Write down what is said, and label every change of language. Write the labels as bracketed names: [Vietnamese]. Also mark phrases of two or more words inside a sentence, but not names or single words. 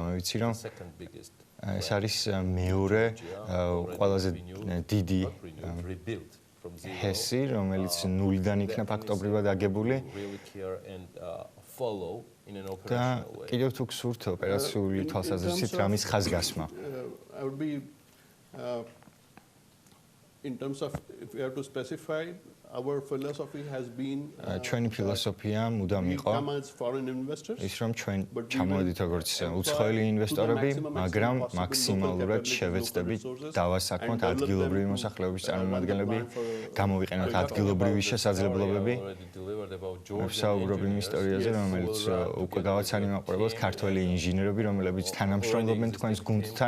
[Georgian] მე ვიცი, რომ ეს არის მეორე ყველაზე დიდი ჰესი, რომელიც ნულიდან იქნა ფაქტობრივად აგებული. და კიდევ თუ გსურთ ოპერაციული თვალსაზრისით რამის ხაზგასმა. [English] In terms of if we have to specify, our philosophy has been [Georgian] ჩვენი ფილოსოფია მუდამ იყო ის, რომ ჩვენ ჩამოვედით როგორც უცხოელი ინვესტორები, მაგრამ მაქსიმალურად შევეცდებით დავასაქმოთ ადგილობრივი მოსახლეობის წარმომადგენლები, გამოვიყენოთ ადგილობრივი შესაძლებლობები. ვსაუბრობ იმ ისტორიაზე, რომელიც უკვე გავაცანი მაყურებელს, ქართველი ინჟინერები, რომლებიც თანამშრომლობენ თქვენს გუნდთან.